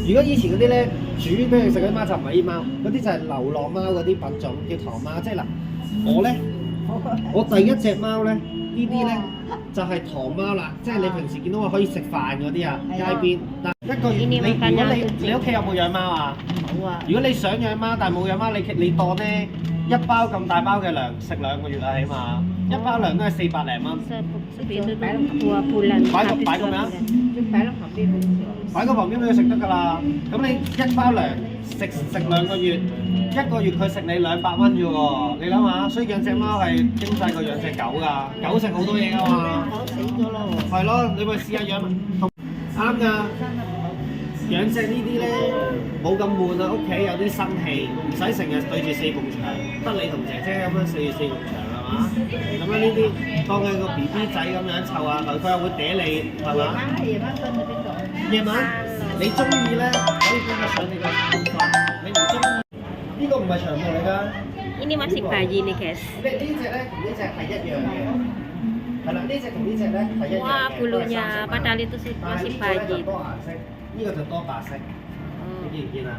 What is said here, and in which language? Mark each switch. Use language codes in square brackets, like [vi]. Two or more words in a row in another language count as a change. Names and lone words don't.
[yue] 如果以前嗰啲咧煮俾佢食嗰啲貓就唔係啲貓，嗰啲就係流浪貓嗰啲品種叫唐貓，即係嗱，我咧我第一隻貓咧呢啲咧就係唐貓啦，即係你平時見到我可以食飯嗰啲啊，街邊嗱一個月你如果你屋企有冇養貓啊？冇啊，如果你想養貓但係冇養貓，你當咧一包咁大包嘅糧食2個月啦，起碼一包糧都係400零蚊。 [id] dua bulan. Baik, habis baik, 2 Mak. bulan. [yue] 即係擺落旁邊好似。擺個旁邊俾佢食得㗎啦。咁你一包糧食2個月，1個月佢食你200蚊啫喎。你諗下，所以養隻貓係經濟過養隻狗㗎。狗食好多嘢㗎嘛。狗死咗咯喎。係咯，你咪試下養同啱㗎。養隻呢啲咧冇咁悶啊，屋企有啲生氣，唔使成日對住4埲牆，得你同姐姐咁樣對住4埲牆係嘛？咁樣呢啲當佢個 BB 仔咁樣湊下佢，佢又會嗲你係嘛？夜晚瞓喺邊度？夜晚你中意咧，可以俾佢上你個床瞓。你唔中意，呢個唔係長毛嚟㗎。 [id] Ini masih bayi nih guys. [yue] 呢隻咧同呢隻係一樣嘅，係啦，呢隻同呢隻咧係一樣嘅。 [id] Wah, bulunya padahal itu [yue] 但係 [id] masih [yue] 呢個咧就 [id] bayi. [yue] 多顏色，呢個就多白色。你 Oh. 見唔見啊？